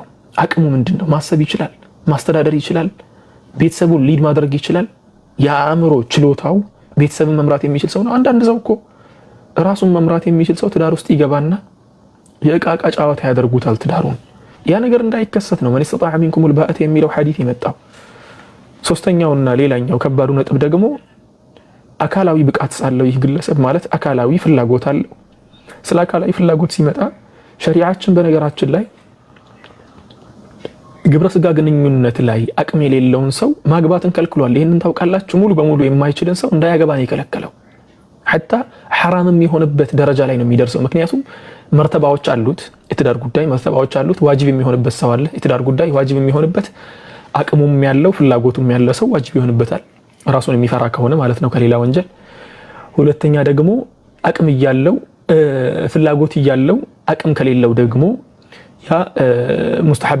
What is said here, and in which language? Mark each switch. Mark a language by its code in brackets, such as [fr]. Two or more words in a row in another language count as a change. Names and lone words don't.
[am] አቅሙ ምንድነው ማሰብ ይችላል ማስተዳደር ይችላል ቤተሰቡን ሊድ ማድረግ ይችላል ያአምሮ ችሎታው ቤተሰብን መምራት የሚችል ሰው ነው አንዳንድ ሰው እኮ ራሱን መምራት የሚችል ሰው ትዳር ውስጥ ይገባና የቃቃ ጫዋታ ያደርጉታል ትዳሩን ያ ነገር እንዳይከሰት ነው ማን [ar] استطاع منكم الباءة [am] የሚለው ሐዲስ የመጣው ሶስተኛውና ሌላኛው ከባዱ ነጥብ ደግሞ አካላዊ ብቃት ሳለው ይህ ግለሰብ ማለት አካላዊ ፍላጎት አለው ስለ አካላዊ ፍላጎት ሲመጣ ሸሪዓችን በነገራችን ላይ ግብረ ስጋ ግንኙነት ላይ አቅም የሌለውን ሰው ማግባትን ከልክሏል ይሄንን ታውቃላችሁ ሙሉ በሙሉ የማይችልን ሰው እንዳያገባ ነው የከለከለው [ar] حتى حرام [am] የሚሆንበት ደረጃ ላይ ነው የሚደርሰው ምክንያቱም መርተባዎች አሉት። የትዳር ጉዳይ መርተባዎች አሉት። ዋጅብ የሚሆንበት ሰው አለ። የትዳር ጉዳይ ዋጅብ የሚሆንበት አቅሙም ያለው ፍላጎቱም ያለው ሰው ዋጅብ ይሆንበታል፣ ራሱን የሚፈራ ከሆነ ማለት ነው ከሌላ ወንጀል። ሁለተኛ ደግሞ አቅም እያለው ፍላጎት እያለው አቅም ከሌለው ደግሞ ያ ሙስተሐብ